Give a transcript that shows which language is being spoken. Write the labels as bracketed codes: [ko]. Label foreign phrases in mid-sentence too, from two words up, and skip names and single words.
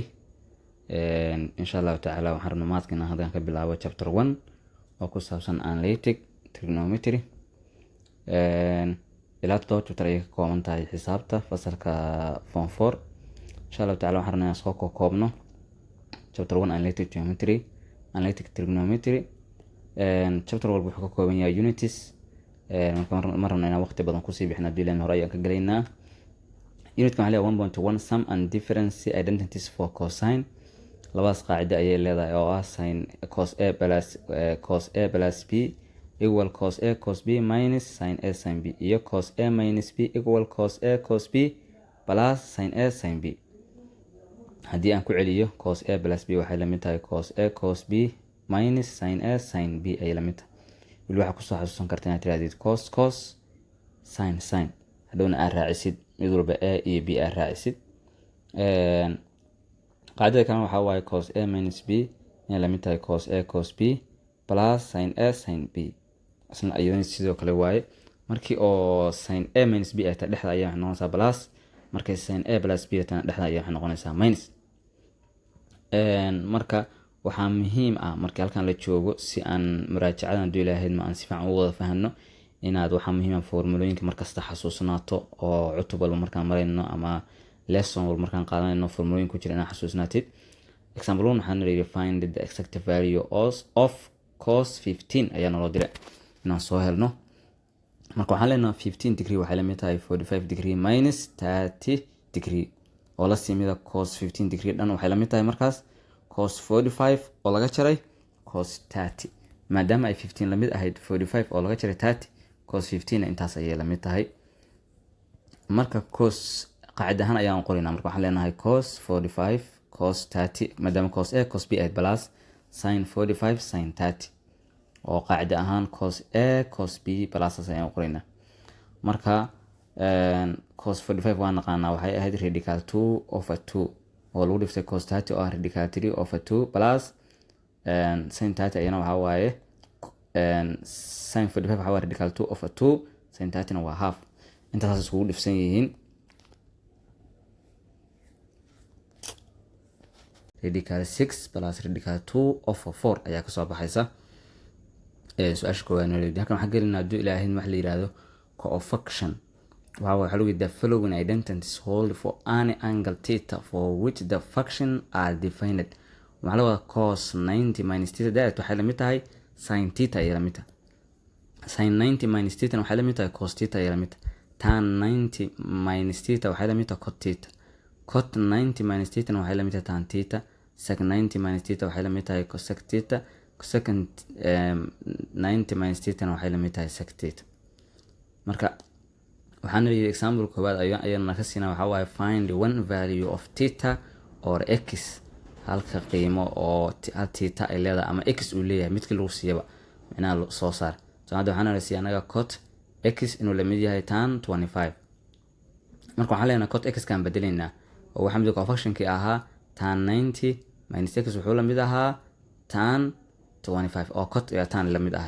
[so] insha Allah taala waxaan rabnaa maathkina hadaan ka bilaabo chapter 1 oo ku saabsan [en] analytic trigonometry. [so] ilaa chapter ay ka kooban tahay xisaabta fasalka form 4. insha Allah taala waxaan rabnaa soo koobno chapter 1 [en] analytic trigonometry. [so] chapter walba wuxuu ka kooban yahay unities. ma rabnaa inaan waqti badan kusii bixino diilan hore ayaan ka galaynaa. unitkan waxaa leeyahay 1.1 [en] sum and difference identities for cosine. [so] labadaas qaacida ayay leedahay oo ah [en] sin cos a plus b equal cos a cos b minus sin a sin b [so] iyo [en] cos a minus b equal cos a cos b plus sin a sin b. [so] haddii aan ku celiyo [en] cos a plus b [so] waxay la mid tahay [en] cos a cos b minus sin a sin b [so] ay la mid tahay. weli waxaa kusoo xasuusan karta inaad tirahdid [en] cos sin [so] hadhowna aad raacisid mid walba a iyo b aad raacisid. qaacida kalena waxaa waaye [en] cos a minus b [so] inay la mid tahay [en] cos a cos b plus sin a sin b. [so] isna ayadana sidoo kale waaye markii oo [en] sin a minus b [so] ay tahay dhexda ayaa waxay noqonaysaa plus, markay [en] sin a plus b [so] ay tahay dhexda ayaa waxay noqonaysaa minus. marka waxaa muhiim ah markii halkan la joogo si aan muraajacadan haduu ilaahayd ma aan si fiican u wada fahanno inaad waxaa muhiim ah formulooyinka markasta xasuusnaato oo cutub walba markaan marayno ama lesson walba markaan qaadanayno formulooyin ku jira inaad xasuusnaatid. example 1 waxaan nidhi [en] find the exact value of cos 15 [so] ayaa naloo diray inaan soo helno. marka waxaan leenahay 15 degree waxay la mid tahay [en] 45 degree minus 30 degree [so] oo la simida cos 15 degree dhan waxay la mid tahay markaas cos 45 oo laga jaray cos 30. maadaama ay 15 la mid ahayd 45 oo laga jaray 30 cos 15 intaas ayay la mid tahay. marka cos qaacida ahaan ayaan qoraynaa. marka waxaan leenahay [en] cos 45 cos 30 [so] maadaama cos a cos b ahayd [en] plus sin 45 sin 30 [so] oo qaacida ahaan [en] cos a cos b plus [so] ayaan qoraynaa. marka cos 45 waan naqaanaa waxay ahayd [en] radical 2 over 2 [so] oo lagu dhiftay cos 30 oo ah [en] radical 3 over 2 plus sin 30 [so] ayana waxaa waaye sin 45 waxaa waaye [en] radical 2 over 2 sin 30 [so] na waa half. intaas iskugu dhifsan yihiin [en] radical 6 plus radical 2 over 4 [so] ayaa kasoo baxaysa. su-aasha koowaad halkan waxaan gelinaa haduu ilaahayd wax la yiraahdo coefficient. waxaa lagu yidhi [en] the following identities hold for any angle theta for which the function are defined. [so] waxaa la wadaa [en] cos 90 minus theta that [so] waxay la mid tahay [en] sin theta [so] ayay la mid tahay. [en] sin 90 minus theta [so] waxay la mid tahay [en] cos theta [so] ayay la mid tahay. [en] tan 90 minus theta [so] waxay la mid tahay [en] cot theta. cot 90 minus theta [so] waxay la mid tahay [en] tan theta. sec 90 minus theta [so] waxay la mid tahay [en] cosec theta. cosec 90 minus theta [so] waxay la mid tahay [en] sec theta. [so] marka waxaan leeyahay example koowaad ayaan ka siinaa waxa waaye [en] find one value of theta or x. [so] halka qiimo oo theta ay leedahay ama x uu leeyahay midkii lagu siiyaba macnaha soo saar. hadda waxaan leeyahay anaga [en] cot x [so] inuu la mid yahay [en] tan 25. [so] marka waxaan leenahay [en] cot x [so] kan bedelaynaa oo waxa mid coefficient-kii ahaa [en] tan 90 minus x [so] wuxuu la mid ahaa [en] tan 25 [so] oo cot iyo tan la mid ahay.